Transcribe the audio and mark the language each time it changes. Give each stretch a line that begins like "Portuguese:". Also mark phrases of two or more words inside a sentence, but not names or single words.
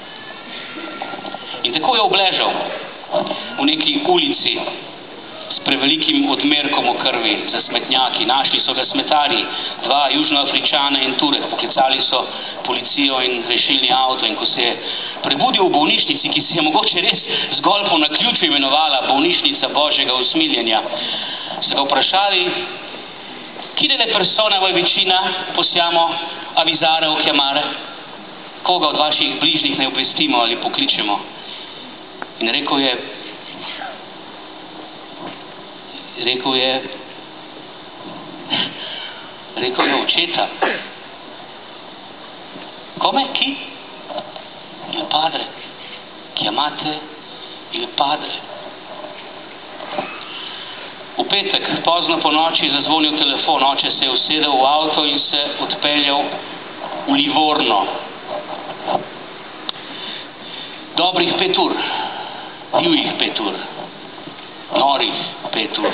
Slovenian: In tako je obležal v neki ulici s prevelikim odmerkom v krvi za smetnjaki. Našli so ga smetarji, 2 Južnoafričana in Turek. Poklicali so policijo in rešilni avto, in ko se je prebudil v bolnišnici, ki se je mogoče res zgolj po naključju imenovala bolnišnica Božjega usmiljenja, so ga vprašali,
Italian: chi delle persone voi vicina possiamo avvisare o chiamare?
Slovenian: Koga od vaših bližnjih ne obvestimo ali pokličemo? In rekel je očeta.
Italian: Come? Chi? Il padre. Chiamate il padre.
Slovenian: V petek, pozno po noči, je zazvonil telefon. Oče se je usedel v avto in se odpeljal v Livorno. Dobrih 5 ur, divjih 5 ur, norih 5 ur.